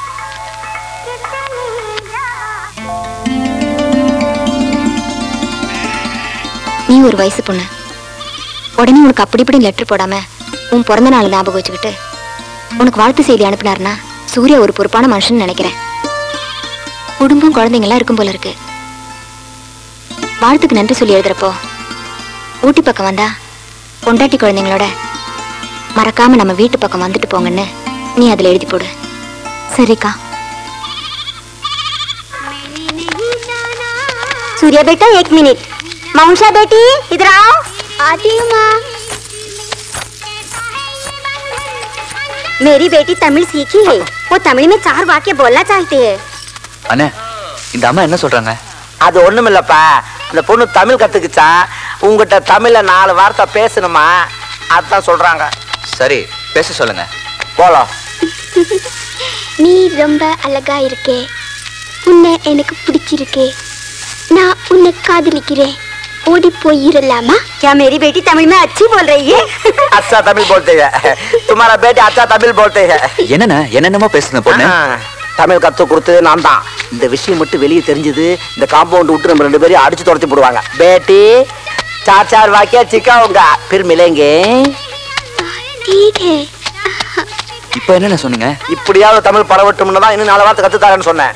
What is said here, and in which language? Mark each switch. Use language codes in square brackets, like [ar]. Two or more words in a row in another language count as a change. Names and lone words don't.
[ta] நீ ஒரு வயசு பொண்ணு, உடனே உனக்கு அப்படி இப்படி லெட்டர் போடாம உன் பிறந்த நாள் ஞாபகம் வச்சுக்கிட்டு உனக்கு வாழ்த்து செய்தி அனுப்பினார்னா சூர்யா ஒரு பொறுப்பான மனுஷன் நினைக்கிறேன். குடும்பம் குழந்தைங்கலாம் இருக்கும் போல இருக்கு. வாழ்த்துக்கு நன்றி சொல்லி எழுதுறப்போ ஊட்டி பக்கம் வந்தா பொண்டாட்டி குழந்தைங்களோட மறக்காம நம்ம வீட்டு பக்கம் வந்துட்டு போங்கன்னு நீ அதுல எழுதி போடு. சரிக்கா? [hi] सूर्या बेटा 1 मिनट. माउंशा बेटी इधर आओ. आती हूँ माँ. मेरी बेटी तमिल सीखी है, वो तमिल में 4 वाक्य बोलना चाहती है. [ta] அண்ணே, இந்த அம்மா என்ன சொல்றாங்க? அது ஒண்ணும் இல்லப்பா, அந்த பொண்ணு தமிழ் கத்துக்குச்சா, உங்ககிட்ட தமிழ்ல 4 வார்த்தை பேசணுமா, அதான் சொல்றாங்க. சரி, பேச சொல்லுங்க. போலாம். நீ ரொம்ப அழகா இருக்கே, உன்னை எனக்கு பிடிச்சிருக்கே, நான் உன்னை காதலிக்கிறேன், ஓடி போயிரலாமா? [hi] क्या मेरी बेटी तमिल में अच्छी बोल रही है? अच्छा तमिल बोलते हैं, तुम्हारा बेटा अच्छा तमिल बोलते हैं. [ta] என்னண்ணே என்னென்னமோ பேசுன பொண்ணு? தமிழ் கத்து கொடுத்தது நான் தான். இந்த விஷயம் மட்டும் வெளியே தெரிஞ்சது, இந்த காம்பவுண்ட் விட்டு நம்ம 2 பேரையும் அடிச்சு துரத்தி போடுவாங்க. [hi] बेटी 4 वाक्य सिखाऊंगा, फिर मिलेंगे. ठीक है. [ta] இப்போ என்னென்ன சொன்னீங்க? இப்படியாவது தமிழ் பரவட்டும்னு தான் இன்னும் 4 வார்த்தை கத்து தரேன்னு சொன்னேன்.